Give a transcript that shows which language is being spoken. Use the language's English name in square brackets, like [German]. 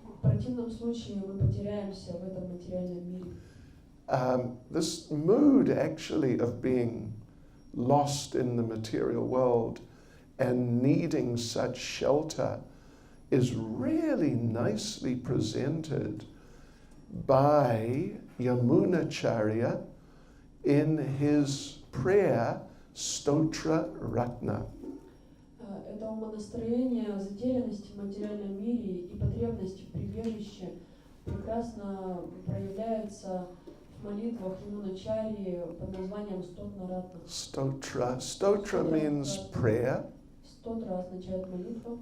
[Russian] В противном случае мы потеряемся в этом материальном мире. [English] This mood actually of being lost in the material world and needing such shelter is really nicely presented by Yamunacharya in his prayer Stotra Ratna. [Russian] Это умонастроение затерянности в материальном мире и потребности в прибежище прекрасно проявляется в молитвах Ямуначарьи под названием Стотна Ратна. [English] Stotra means prayer. [Russian] Стотра означает молитва.